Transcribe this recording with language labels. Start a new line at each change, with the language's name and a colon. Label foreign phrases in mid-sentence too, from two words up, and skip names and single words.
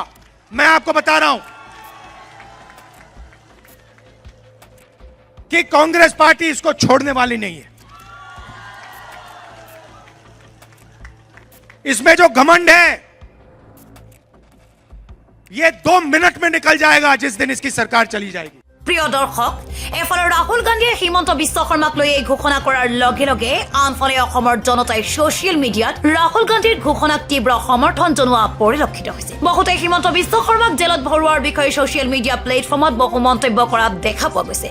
Hindi: मैं आपको बता रहा हूं कि कांग्रेस पार्टी इसको छोड़ने वाली नहीं है। इसमें जो घमंड है, ये 2 मिनट में निकल जाएगा जिस दिन इसकी सरकार चली जाएगी।
Assamese: প্ৰিয় দৰ্শক, এফালে ৰাহুল গান্ধীয়ে হিমন্ত বিশ্ব শৰ্মাক লৈ এই ঘোষণা কৰাৰ লগে লগে আনফালে অসমৰ জনতাই ছচিয়েল মিডিয়াত ৰাহুল গান্ধীৰ ঘোষণাক তীব্ৰ সমৰ্থন জনোৱা পৰিলক্ষিত হৈছে। বহুতে হিমন্ত বিশ্ব শৰ্মাক জেলত ভৰোৱাৰ বিষয়ে ছচিয়েল মিডিয়া প্লেটফৰ্মত বহু মন্তব্য কৰা দেখা পোৱা গৈছে।